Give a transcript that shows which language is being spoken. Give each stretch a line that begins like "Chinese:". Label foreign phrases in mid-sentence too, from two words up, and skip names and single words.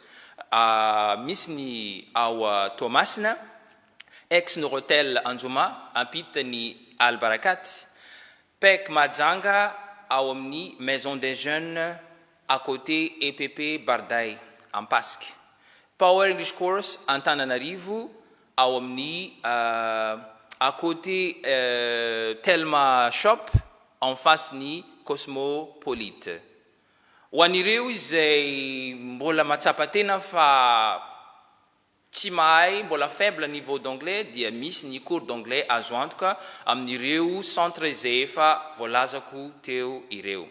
Malagasy: Misy ny ao Toamasina, ex-Norotel Anjoma, ampita ny Albarakat, PEC Mahajanga ao amin'ny Maison des Jeunes
French: à côté
Malagasy: EPP Barday en Pasque. Power English course Antananarivo ao amin'ny
French: à côté
Malagasy: Telma Shop
French: en face
Malagasy: ny Cosmopolite. Ho an'ireo izay mbola matsapa tena fa tsy mahay, mbola
French: faible niveau d'anglais,
Malagasy: dia misy ny
French: cours d'anglais
Malagasy: azo antoka amin'ireo centre izay efa voalazako teo ireo.